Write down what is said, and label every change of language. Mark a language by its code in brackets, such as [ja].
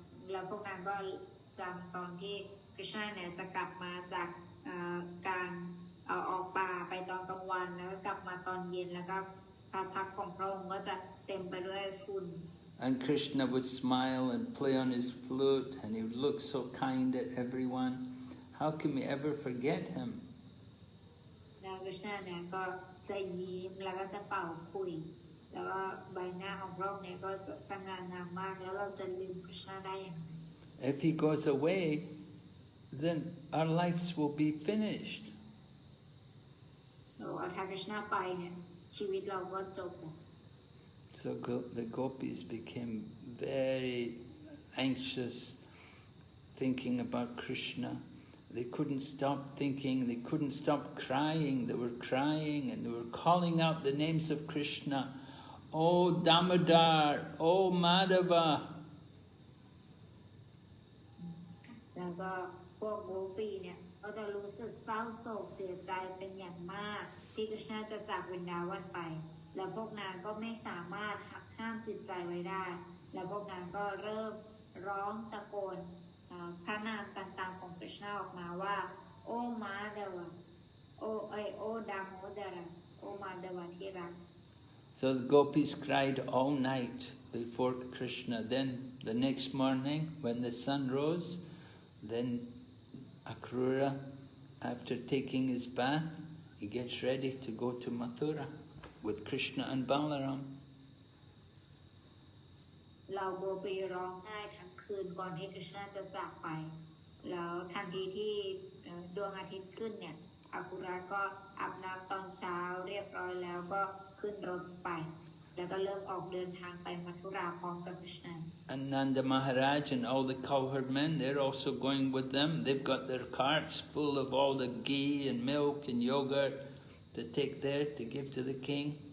[th] แล้วพวกนางก็จำตอนที่ Krishna เนี่ยจะกลับมาจากการออกป่าไปตอนกลางวันแล้วก็กลับมาตอนเย็นแล้วก็พระพักตร์ของพระองค์ก็จะเต็มไปด้วยฝุ่น [en] And Krishna would smile and play on his flute, and he would look so kind at everyone. How can we ever forget him? [th] แล้ว Krishna เนี่ยก็จะยิ้มแล้วก็จะเป่าขลุ่ยแล้วก็ใบหน้าของพระองค์เนี่ยก็จะสง่างามมากแล้วเราจะลืม Krishna ได้อย่างไร [en] If he goes away, then our lives will be finished. [th] แล้วถ้า Krishna ไปเนี่ยชีวิตเราก็จบ [en] So the gopis became very anxious, thinking about Krishna. They couldn't stop thinking, they couldn't stop crying. They were crying and they were calling out the names of Krishna. Oh Damodar, oh Madhava. [th] แล้วก็พวกโกปีเนี่ยก็จะรู้สึกเศร้าโศกเสียใจเป็นอย่างมากที่ Krishna จะจากวรินดาวันไปแล้วพวกนางก็ไม่สามารถหักห้ามจิตใจไว้ได้แล้วพวกนางก็เริ่มร้องตะโกนพระนามต่างๆของ Krishna ออกมาว่าโอ้มาเดวะโอ้ดามโมดาระโอ้มาเดวะที่รัก [en] So the gopis cried all night before Krishna. Then the next morning, when the sun rose, then Akrūra, after taking his bath, he gets ready to go to Mathura with Krishna and Balaram. [th] เราโกปีร้องไห้ทั้งคืนก่อนที่ Krishna จะจากไปแล้วทันทีที่ดวงอาทิตย์ขึ้นเนี่ยอากุระก็อาบน้ำตอนเช้าเรียบร้อยแล้วก็ขึ้นรถไปแล้วก็เริ่มออกเดินทางไปมัทุราพร้อมกับ Krishna [en] And Nanda Maharaj and all the cowherd men, they're also going with them. They've got their carts full of all the ghee and milk and yogurt to take there to give to the king.